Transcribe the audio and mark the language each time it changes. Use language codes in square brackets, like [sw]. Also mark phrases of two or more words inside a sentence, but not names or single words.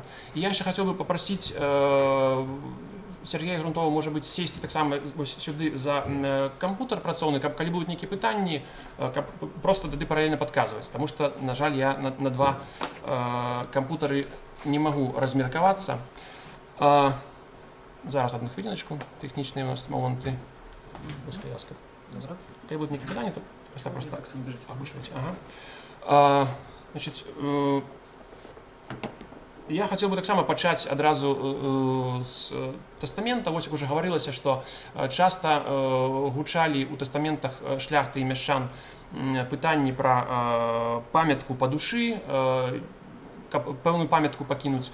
[be] І я яшчэ хацеў бы папрасіць Сергея Грунтова, можа быць, сесці таксама сюды за кампутар працоўны, каб калі будуць нейкія пытанні, каб проста тады паралельна падказваць, таму што, на жаль, я на два кампутары не магу размеркавацца. [uk] Зараз, одну хвилиночку, технічні у нас моменти. [be] Пускай ласка назад. Калі будуть нейкі пытанні, то пасля просто так агучваць. Значыць, я хацеў бы таксама пачаць адразу з тэстамента. Вось як уже гаварылася, што часта гучалі ў тэстаментах шляхты і мяшчан пытанні пра памятку па душы, каб пэўную памятку пакінуць.